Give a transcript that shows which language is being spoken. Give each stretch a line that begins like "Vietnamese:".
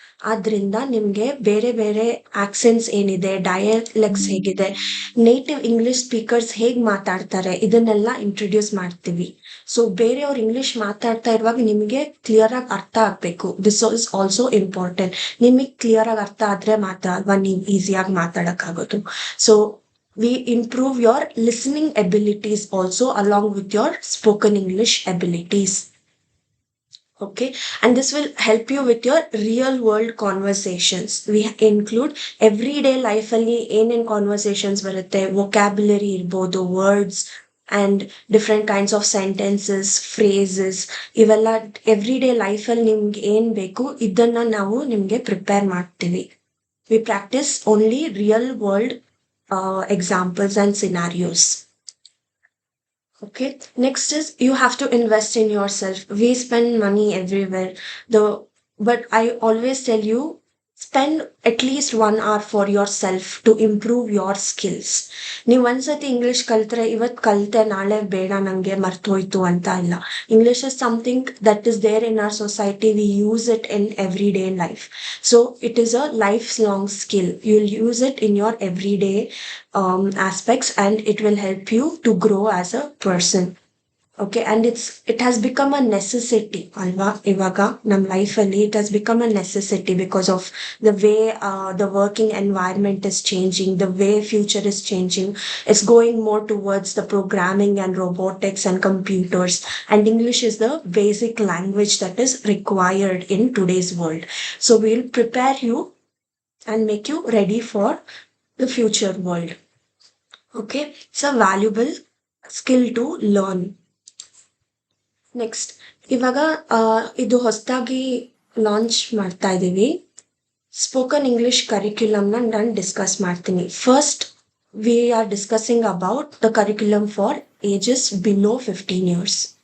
Kannada: ಆದ್ರಿಂದ ನಿಮ್ಗೆ ಬೇರೆ ಬೇರೆ ಆಕ್ಸೆಂಟ್ಸ್ ಏನಿದೆ, ಡಯಲೆಕ್ಟ್ಸ್ ಹೇಗಿದೆ, ನೇಟಿವ್ ಇಂಗ್ಲಿಷ್ ಸ್ಪೀಕರ್ಸ್ ಹೇಗ್ ಮಾತಾಡ್ತಾರೆ, ಇದನ್ನೆಲ್ಲ ಇಂಟ್ರೊಡ್ಯೂಸ್ ಮಾಡ್ತೀವಿ. ಸೊ ಬೇರೆಯವ್ರು ಇಂಗ್ಲಿಷ್ ಮಾತಾಡ್ತಾ ಇರುವಾಗ ನಿಮಗೆ ಕ್ಲಿಯರ್ ಆಗಿ ಅರ್ಥ ಆಗ್ಬೇಕು.
English: This is also important.
Kannada: ನಿಮಗೆ ಕ್ಲಿಯರ್ ಆಗಿ ಅರ್ಥ ಆದ್ರೆ ಮಾತ್ರ ಅಲ್ವಾ ನೀವು ಈಸಿಯಾಗಿ ಮಾತಾಡಕ್ಕಾಗೋದು.
English: So we improve your listening abilities also along with your spoken English abilities. Okay, and this will help you with your real world conversations. We include everyday life alli in conversations barutte, vocabulary irbodu, words and different kinds of sentences, phrases,
Kannada: ivella everyday life alli nimge ಏನು ಬೇಕು ಇದನ್ನ ನಾವು ನಿಮ್ಗೆ prepare ಮಾಡ್ತೀವಿ.
English: We practice only real world examples and scenarios. Okay, next is you have to invest in yourself. We spend money everywhere, but I always tell you, spend at least 1 hour for yourself to improve your skills.
Kannada: ನೀವು ಒಂದ್ಸತಿ English ಕಲ್ತ್ರೆ ಇವತ್ತು ಕಲಿತೆ ನಾಳೆ ಬೇಡ ನನಗೆ ಮರ್ತೋಯ್ತು ಅಂತ ಇಲ್ಲ.
English: English is something that is there in our society. We use it in every day life. So it is a life long skill. You will use it in your every day aspects, and it will help you to grow as a person. Okay, and it has become a necessity
Kannada: alva ivaga nam life alli.
English: It has become a necessity because of the way the working environment is changing, the way future is changing. It's going more towards the programming and robotics and computers, and English is the basic language that is required in today's world. So we'll prepare you and make you ready for the future world. Okay, it's a valuable skill to learn.
Kannada: Next, ಇವಾಗ ಇದು ಹೊಸದಾಗಿ launch ಮಾಡ್ತಾ ಇದ್ದೀವಿ. Spoken English ಕರಿಕ್ಯುಲಮ್ನ ನಾನು discuss ಮಾಡ್ತೀನಿ.
English: First we are discussing about the curriculum for ages below 15 years.